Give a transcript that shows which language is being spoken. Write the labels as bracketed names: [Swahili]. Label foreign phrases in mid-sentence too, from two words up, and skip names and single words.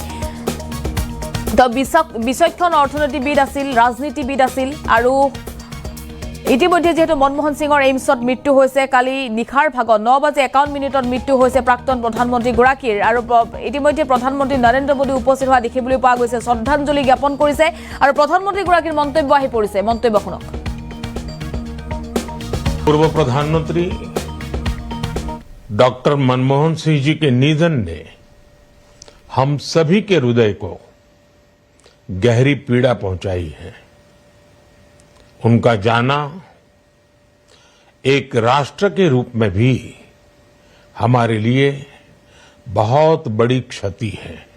[Assamese] বিচক্ষণ অৰ্থনীতিবিদ আছিল, ৰাজনীতিবিদ আছিল আৰু ইতিমধ্যে যেহেতু মনমোহন সিঙৰ এইমছত মৃত্যু হৈছে। কালি নিশাৰ ভাগত 9:51 মৃত্যু হৈছে প্ৰাক্তন প্ৰধানমন্ত্ৰীগৰাকীৰ আৰু ইতিমধ্যে প্ৰধানমন্ত্ৰী নৰেন্দ্ৰ মোদী উপস্থিত হোৱা দেখিবলৈ পোৱা গৈছে। শ্ৰদ্ধাঞ্জলি জ্ঞাপন কৰিছে আৰু প্ৰধানমন্ত্ৰীগৰাকীৰ মন্তব্য আহি পৰিছে। মন্তব্য শুনক। [Hindi] पूर्व प्रधानमंत्री डॉक्टर मनमोहन सिंह जी के निधन ने हम सभी के हृदय को गहरी पीड़ा पहुंचाई है। उनका जाना एक राष्ट्र के रूप में भी हमारे लिए बहुत बड़ी क्षति है।